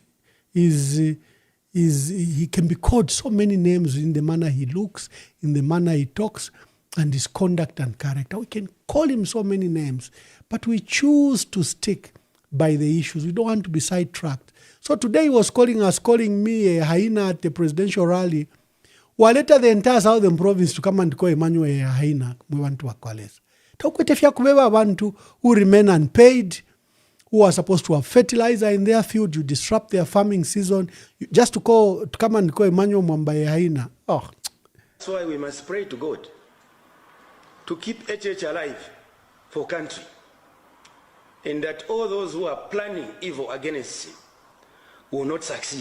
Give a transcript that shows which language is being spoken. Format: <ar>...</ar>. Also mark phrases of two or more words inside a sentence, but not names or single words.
<en>He can be called so many names in the manner he looks, in the manner he talks, and his conduct and character. We can call him so many names, but we choose to stick by the issues. We don't want to be sidetracked. So today he was calling me a hyena at the presidential rally. Waleta the entire southern province to come and call Emmanuel a hyena. We want to wakwalesa.</en> <bem>Takwetefia kubeba abantu</bem> <en>who remain unpaid, who are supposed to have fertilizer in their field. You disrupt their farming season just to come and call Emmanuel Mwamba a hyena. Oh. That's why we must pray to God to keep HH alive for country, and that all those who are planning evil against him will not succeed.</en>